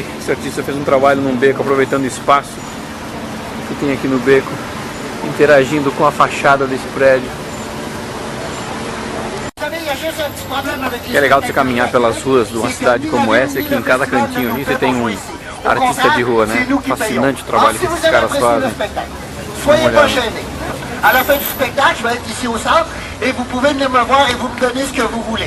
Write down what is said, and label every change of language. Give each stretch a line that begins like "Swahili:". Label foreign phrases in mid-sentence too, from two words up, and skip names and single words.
Portuguese: Esse artista fez um trabalho num beco, aproveitando o espaço que tem aqui no beco, interagindo com a fachada desse prédio. E é legal você caminhar pelas ruas de uma cidade como essa, que em cada cantinho aqui você tem um artista de rua, né? Fascinante o trabalho que esses caras fazem.
French: À la fin du spectacle, je vais être ici au centre et vous pouvez venir me voir et vous me donner ce que vous voulez.